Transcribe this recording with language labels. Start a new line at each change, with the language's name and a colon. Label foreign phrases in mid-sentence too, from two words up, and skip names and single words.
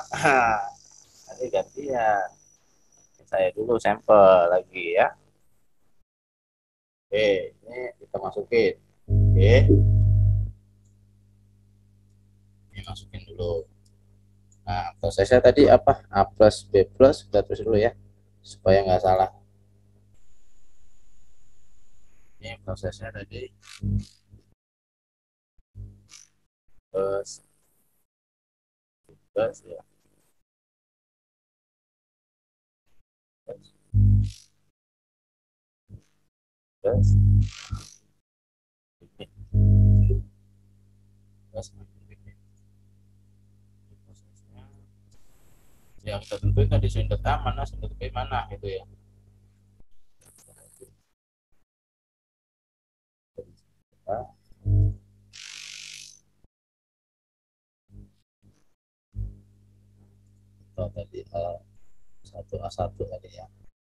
Indonesian: Nanti gantian. Saya dulu sampel lagi ya. Oke, ini kita masukin. Oke, ini masukin dulu. Nah, prosesnya tadi apa? A plus B plus, kita tulis dulu ya, supaya nggak salah. Ini prosesnya tadi plus plus ya. Plus, plus, plus, prosesnya. Yang kita tentuin tadi silinder A mana, silinder B mana gitu ya. Atau tadi A1 tadi ya.